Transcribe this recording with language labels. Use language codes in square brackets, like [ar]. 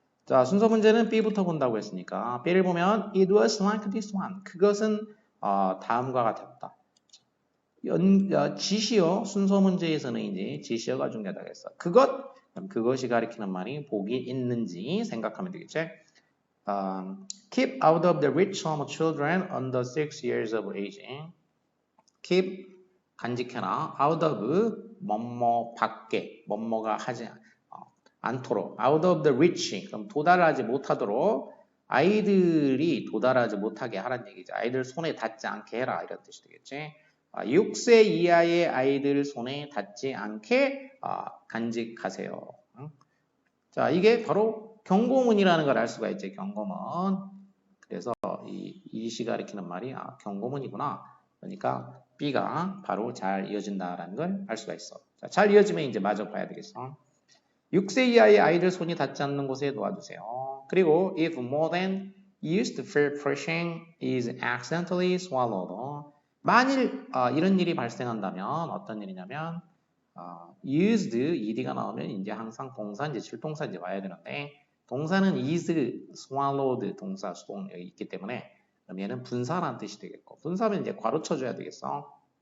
[ko] 자, 순서 문제는 B부터 본다고 했으니까 B를 보면 [en] It was like this one. [ko] 그것은 다음과 같았다. 지시어, 순서 문제에서는 이제 지시어가 중요하다고 했어. 그것이 가리키는 말이 복이 있는지 생각하면 되겠지. [en] Keep out of the reach of children under 6 years of age. [ko] Keep, 간직해라. Out of, 뭐뭐 밖에, 뭐뭐가 하지 않도록. [en] Out of the reach, [ko] 그럼 도달하지 못하도록. 아이들이 도달하지 못하게 하라는 얘기죠. 아이들 손에 닿지 않게 해라 이런 뜻이 되겠지. 6세 이하의 아이들 손에 닿지 않게 간직하세요. 자, 이게 바로 경고문이라는 걸 알 수가 있지. 경고문. 그래서 이 시가 가리키는 말이 경고문이구나. 그러니까 B가 바로 잘 이어진다라는 걸 알 수가 있어. 자, 잘 이어지면 이제 마저 봐야 되겠어. 6세 이하의 아이들 손이 닿지 않는 곳에 놓아두세요. [en] 그리고 if more than used for brushing is accidentally swallowed. [ko] 만일 이런 일이 발생한다면 어떤 일이냐면 used, ed가 나오면 이제 항상 동사인지 실동사인지 와야 되는데 동사는 is swallowed 동사 수동 여기 있기 때문에 그럼 얘는 분사라는 뜻이 되겠고 분사면 이제 괄호 쳐줘야 되겠어.